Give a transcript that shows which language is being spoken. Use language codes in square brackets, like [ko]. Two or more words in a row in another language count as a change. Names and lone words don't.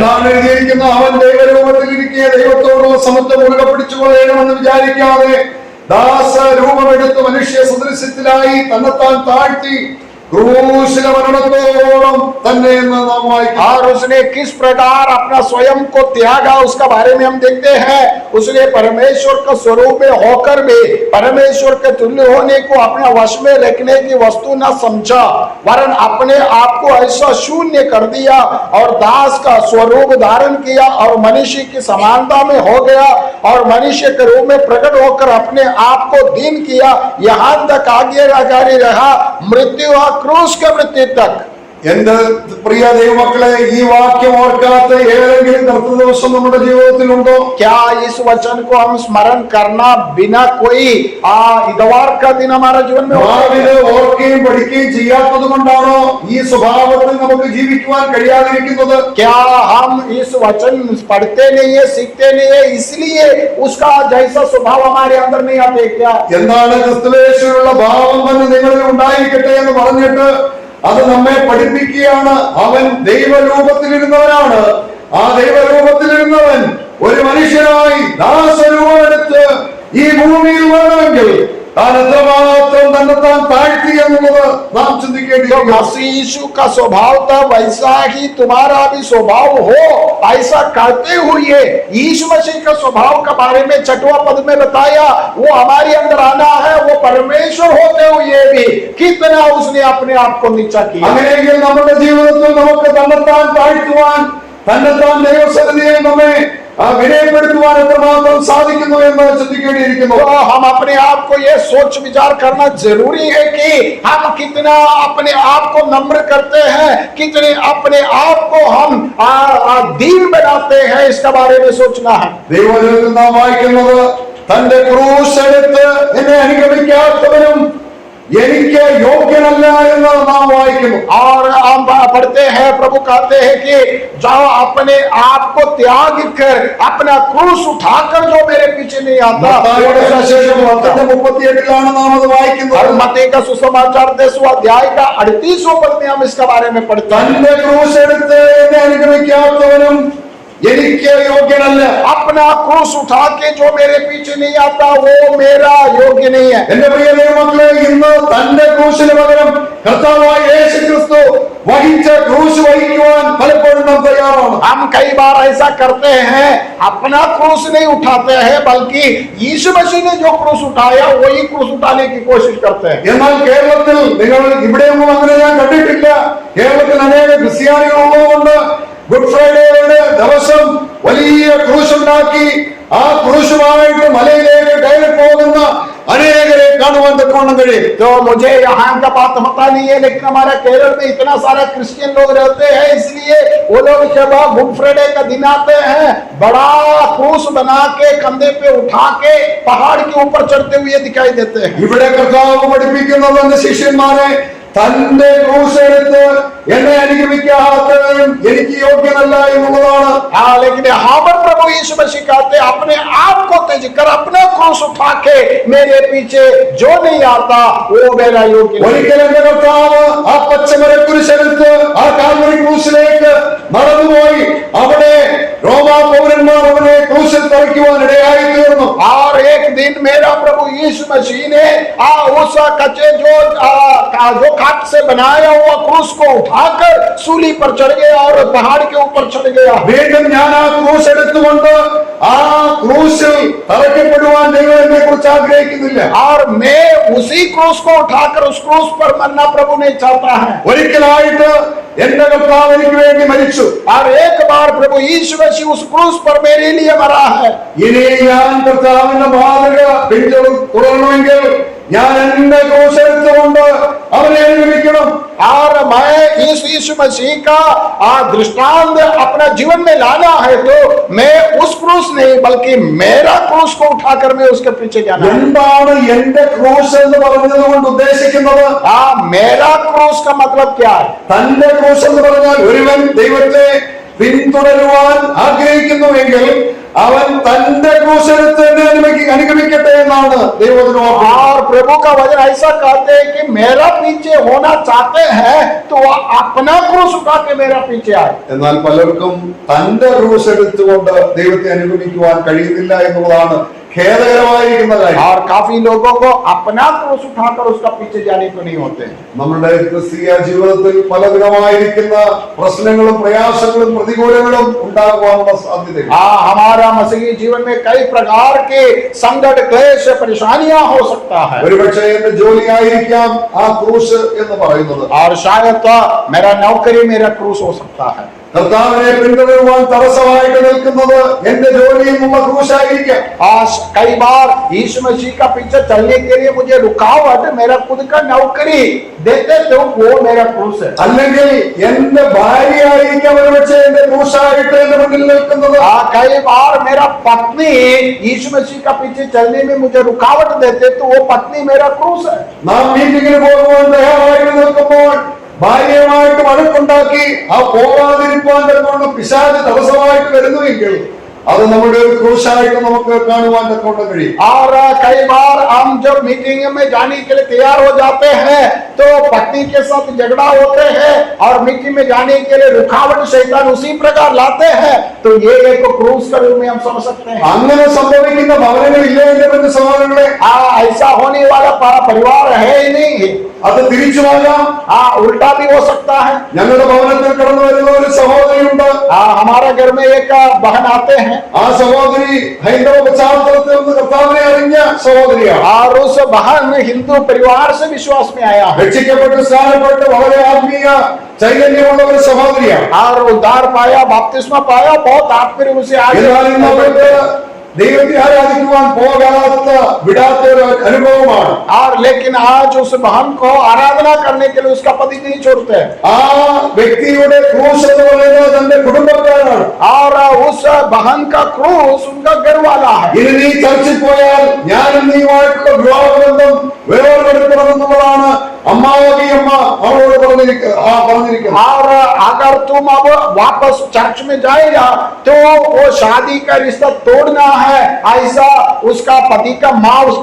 [ml] എന്നാണ് എഴുതിയിരിക്കുന്നത്, അവൻ ദൈവരൂപത്തിലിരിക്കെ ദൈവത്തോടുള്ള സമത്വം മുറുകെ പിടിച്ചുകൊള്ളണമെന്ന് വിചാരിക്കാതെ ദാസ രൂപമെടുത്ത് മനുഷ്യ സദൃശ്യത്തിലായി തന്നെത്താൻ താഴ്ത്തി ക്രൂശിലെ മരണത്തോളം തന്നെ നാം വായിക്കുന്നു. [hi] और उसने किस प्रकार अपना स्वयं को त्यागा उसका बारे में हम देखते हैं. उसने परमेश्वर का स्वरूप में होकर भी परमेश्वर के तुल्य होने को अपने वश में रखने की वस्तु न समझा, वरन अपने आप को ऐसा शून्य कर दिया और दास का स्वरूप धारण किया और मनुष्य की समानता में हो गया और मनुष्य के रूप में प्रकट होकर अपने आप को दीन किया, यहाँ तक आज्ञाकारी रहा, मृत्यु क्रूस के मृत्यु तक. [ml] എന്റെ പ്രിയ ദൈവമക്കളെ, ഈ വാക്യം ഓർക്കാത്ത ഏതെങ്കിലും കർത്തൃ ദിവസം നമ്മുടെ ജീവിതത്തിലുണ്ടോ? [hi] क्या इस वचन को हम स्मरण करना बिना कोई इतवार का दिन हमारा जीवन में [ml] ഇത് ഓർക്കുകയും പഠിക്കുകയും ചെയ്യാത്തത് കൊണ്ടാണോ ഈ സ്വഭാവത്തിൽ നമുക്ക് ജീവിക്കുവാൻ കഴിയാതിരിക്കുന്നത്? [hi] क्या हम इस वचन पढ़ते नहीं है, सीखते नहीं है, इसलिए उसका जैसा स्वभाव हमारे अंदर नहीं आते क्या? [ml] എന്താണ് ക്രിസ്തുയേശുവിലുള്ള ഭാവം തന്നെ നിങ്ങളിൽ ഉണ്ടായിരിക്കട്ടെ എന്ന് പറഞ്ഞിട്ട് അത് നമ്മെ പഠിപ്പിക്കുകയാണ്. അവൻ ദൈവരൂപത്തിലിരുന്നവനാണ്. ആ ദൈവരൂപത്തിലിരുന്നവൻ ഒരു മനുഷ്യനായി ദാസരൂപമെടുത്ത് ഈ ഭൂമിയിൽ വേണമെങ്കിൽ താൻ എത്രമാത്രം തന്നെത്താൻ ताഴ്ത്തി എന്നുള്ളത് നാം ചിന്തിക്കേണ്ടിയിരിക്കുന്നു. [hi] मसीह यीशु का स्वभाव था वैसा ही तुम्हारा भी स्वभाव हो, ऐसा करते हुए यीशु मसीह का स्वभाव के बारे में 6वां पद में बताया, वो हमारे अंदर आना है, वो परमेश्वर होते हुए भी कितना उसने अपने आप को नीचा किया। [ml] അങ്ങനെയെങ്കിൽ നമ്മുടെ ജീവിതത്തിൽ നമുക്ക് തന്നെത്താൻ താഴ്ത്തുവാൻ, തന്നെത്താൻ ദൈവസന്നിധിയിൽ നമ്മെ വിനയപ്പെടുത്തുവാൻ എത്രമാത്രം സാധിക്കുന്നു എന്ന് ചിന്തിക്കേണ്ടിയിരിക്കുന്നു. [hi] तो हम अपने आप को ये सोच विचार करना जरूरी है कि हम कितना अपने आप को नम्र करते हैं, कितने अपने आप को हम दीन बनाते हैं, इसके बारे में सोचना है। [ml] ദൈവവചനത്തിൽ നാം വായിക്കുന്നത്, തന്റെ ക്രൂശ് എടുത്ത് എന്നെ അനുഗമിക്കാത്തവനും എനിക്ക് യോഗ്യനല്ല എന്ന് നാം വായിക്കുന്നു. [hi] और हम पढ़ते हैं, प्रभु कहते हैं कि जाओ अपने आप को त्याग कर अपना क्रूस उठाकर जो मेरे पीछे नहीं आता। [ml] മത്തായിയുടെ സുവിശേഷം 10:38 നാം അത് വായിക്കുന്നത്. [hi] और मत्ती का सुसमाचार 10वां अध्याय का 38वां पद में हम इसके बारे में पढ़ते हैं। [ml] തന്റെ ക്രൂശ് എടുത്ത് എന്നെ അനുഗമിക്കാത്തവനും എനിക്ക് യോഗ്യനല്ല. [hi] अपना क्रूस उठा के जो मेरे पीछे नहीं आता वो मेरा योग्य नहीं है। [ml] എന്റെ പ്രിയ ദൈവമക്കളെ, ഇന്ന് തന്റെ ക്രൂശിന് പകരം കർത്താവായ യേശുക്രിസ്തു വഹിച്ച ക്രൂശ് വഹിക്കുവാൻ പലപ്പോഴും നാം തയ്യാറാണ്. [hi] हम कई बार ऐसा करते हैं, अपना क्रूस नहीं उठाते हैं, बल्कि यीशु मसीह ने जो क्रूस उठाया वही क्रूस उठाने की कोशिश करते हैं। [ml] എന്നാൽ കേരളത്തിൽ, നിങ്ങൾ ഇവിടെയൊന്നും അങ്ങനെ ഞാൻ കണ്ടിട്ടില്ല, കേരളത്തിൽ അനേക ക്രിസ്ത്യാനികൾ ഉള്ളതുകൊണ്ട് ഗുഡ് ഫ്രൈഡേയുടെ ദിവസം വലിയ ക്രൂശ് ഉണ്ടാക്കി ആ ക്രൂശുമായിട്ട് മലയിലേക്ക് കയറി പോകുന്ന अनेकरे കാണുവാൻ തക്കവണ്ണം കഴിയും. [hi] तो मुझे यहाँ का बात पता नहीं है, लेकिन हमारे केरल में इतना सारा क्रिश्चियन लोग रहते हैं, इसलिए वो लोग जब गुड फ्राइडे का दिन आते हैं बड़ा क्रूस बना के कंधे पे उठा के पहाड़ के ऊपर चढ़ते हुए दिखाई देते हैं। [ml] ഇവിടെ കർത്താവ് പഠിപ്പിക്കുന്നത് തന്റെ ശിഷ്യന്മാരെ തന്റെ ക്രൂശ് എടുത്ത് എന്നെ അനുഗമിക്കാത്തവനും എനിക്ക് യോഗ്യനല്ല എന്നുള്ളതാണ്. [hi] हाँ, लेकिन यहाँ पर प्रभु यीशु मसीह कहते हैं अपने आप को त्यज कर अपना क्रूस उठा के मेरे पीछे जो नहीं आता वो मेरा योग्य नहीं। [ml] ഒരിക്കൽ എന്റെ കർത്താവ് ആ പച്ചമര കുരിശെടുത്ത് ആ കാൽവരി ക്രൂശിലേക്ക് നടന്നുപോയി അവിടെ റോമാ പൗരന്മാർ അവനെ ക്രൂശിൽ തറയ്ക്കുവാൻ ഇടയായി തീർന്നു. [hi] और एक दिन मेरा प्रभु यीशु मसीह ने उस कच्चे जो काठ से बनाया हुआ क्रूस को उठाकर सूली पर चढ़ गया और पहाड़ के ऊपर चढ़ गया। [ml] വീണ്ടും ഞാൻ ആ ക്രൂശ് എടുത്തുകൊണ്ട് ആ ക്രൂശിൽ തറയ്ക്കപ്പെടുവാൻ ദൈവം എന്നെ കുറിച്ച് ആഗ്രഹിക്കുന്നില്ല. [hi] और मैं उसी क्रूस को उठाकर उस क्रूस पर मरना प्रभु नहीं चाहता है। [ml] ഒരിക്കലായിട്ട് എന്റെ കർത്താവ് എനിക്ക് വേണ്ടി മരിച്ചു. [hi] और एक बार प्रभु यीशु मसीह उस क्रूस पर मेरे लिए मरा है। [ml] ഇനി ഞാൻ കർത്താവിന്റെ മാതൃക പിന്തുടരണമെങ്കിൽ ഞാൻ എന്റെ ക്രൂശ് എടുത്തുകൊണ്ട് അവനെ അനുഗമിക്കണം. [hi] और मैं इस यीशु मसीह का दृष्टांत अपना जीवन में लाना है तो मैं उस क्रूस नहीं बल्कि मेरा क्रूस को उठाकर मैं उसके पीछे जाना है। [ml] എന്താണ് എന്റെ ക്രൂശ് എന്ന് പറഞ്ഞത് കൊണ്ട് ഉദ്ദേശിക്കുന്നത്? [hi] मेरा क्रूस का मतलब क्या है? [ml] തന്റെ ക്രൂശ് എന്ന് പറഞ്ഞാൽ ഒരുവൻ ദൈവത്തെ പിന്തുടരുവാൻ ആഗ്രഹിക്കുന്നുവെങ്കിൽ അവൻ തന്റെ ക്രൂശ് എടുത്ത് അനുഗമിക്കട്ടെ എന്നാണ് ദൈവവചനം. [hi] और प्रभु का वचन ऐसा कहते हैं कि मेरा पीछे होना चाहते हैं तो अपना क्रूस उठा के मेरा पीछे आए। [ml] എന്നാൽ പലർക്കും തന്റെ ക്രൂശ് എടുത്തുകൊണ്ട് ദൈവത്തെ അനുഗമിക്കുവാൻ കഴിയുന്നില്ല എന്നുള്ളതാണ് ഖേദകരമായിരിക്കുന്ന കാര്യം. [hi] और काफी लोगों को अपना क्रूस उठाकर उसका पीछे जाने को नहीं होते। [ml] നമ്മുടെ ക്രിസ്തീയ ജീവിതത്തിൽ പലവിധമായിരിക്കുന്ന പ്രശ്നങ്ങളും പ്രയാസങ്ങളും പ്രതികൂലങ്ങളും ഉണ്ടാകുവാനുള്ള സാധ്യത. [hi] हमारा मसीही जीवन में कई प्रकार के संकट क्लेश परेशानियां हो सकता है। [ml] ഒരുപക്ഷെ എന്റെ ജോലിയായിരിക്കാം ആ ക്രൂശ് എന്ന് പറയുന്നത്. [hi] और शायद मेरा नौकरी मेरा क्रूस हो सकता है। [ml] കർത്താവിനെ പിന്തുടരുവാൻ തടസ്സമായിട്ട് നിൽക്കുന്നത് എന്റെ ജോലിയിൽ നിന്നുള്ള ക്രൂശായിരിക്കാം. [hi] आज कई बार यीशु मसीह का पीछे चलने के लिए मुझे रुकावट मेरा खुद का नौकरी देते तो वो मेरा क्रूस है। [ml] അല്ലെങ്കിൽ എന്റെ ഭാര്യയായിരിക്കാം ഒരുപക്ഷെ എന്റെ ക്രൂശായിട്ട് എന്റെ മുന്നിൽ നിൽക്കുന്നത്. [hi] कई बार मेरा पत्नी यीशु मसीह का पीछे चलने में मुझे रुकावट देते तो वो पत्नी मेरा क्रूस है। [ml] നാം മീറ്റിംഗിന് പോകുവാൻ തയ്യാറായിട്ട് നിൽക്കുമ്പോൾ ഭാര്യയുമായിട്ട് വഴക്കുണ്ടാക്കി ആ പോകാതിരിക്കാൻ തക്കവണ്ണം പിശാച് തടസ്സമായിട്ട് വരുന്നുവെങ്കിൽ അത് നമ്മുടെ ഒരു ക്രൂശായിട്ട് നമുക്ക് കാണുവാൻ തക്കവണ്ണം കഴിയും. [hi] और कई बार हम जब मीटिंग में जाने के लिए तैयार हो जाते हैं तो पत्नी के साथ झगड़ा होते हैं और मीटिंग में जाने के लिए रुकावट शैतान उसी प्रकार लाते हैं तो ये एक क्रूस का रूप में हम समझ सकते हैं। [ml] അങ്ങനെ സംഭവിക്കുന്ന ഭവനങ്ങളില്ലേ എന്റെ ബന്ധു സഹോദരങ്ങളെ? [hi] ऐसा होने वाला परिवार है ही नहीं। [ml] അത് തിരിച്ചുമാകാം, [hi] उल्टा भी हो सकता है। [ml] ഞങ്ങളുടെ ഭവനത്തിൽ കടന്നു വരുന്ന ഒരു സഹോദരിയുണ്ട്. [hi] हमारे घर में एक बहन आते हैं [ml] ആ സഹോദരി ഹൈന്ദവ പശ്ചാത്തലത്തിൽ നിന്ന് കർത്താവിനെ അറിഞ്ഞ സഹോദരിയാണ്. [hi] और उस बहन हिंदू परिवार से विश्वास में आया है [ml] രക്ഷിക്കപ്പെട്ട് സ്നാനപ്പെട്ട് വളരെ ആത്മീയ ചൈതന്യമുള്ള ഒരു സഹോദരിയാണ്. [hi] और उद्धार पाया, बपतिस्मा पाया, बहुत आत्मीय रूप से आगे [ml] എന്നാൽ ഇന്ന് അവർക്ക് ദൈവത്തെ ആരാധിക്കുവാൻ പോകാത്ത വിടാത്ത ഒരു അനുഭവമാണ്. [hi] और लेकिन आज उस बहन को आराधना करने के लिए उसका पति नहीं छोड़ते. [ml] ആ വ്യക്തിയുടെ ക്രൂശ് എന്ന് പറയുന്നത് തന്റെ കുടുംബക്കാരാണ്. [hi] और उस बहन का क्रूस उनका घर वाला है. [ml] ഇനി നീ ചർച്ചിൽ പോയാൽ ഞാനും നീയുമായിട്ടുള്ള വിവാഹബന്ധം വേർപെടുത്തണമെന്നുള്ളതാണ് അമ്മാവി അമ്മ അവളോട് പറഞ്ഞിരിക്കുന്നത്. [hi] और अगर तुम अब वापस चर्च में जाएगा तो वो शादी का रिश्ता तोड़ना है, ऐसा उसका पति का माँ उसको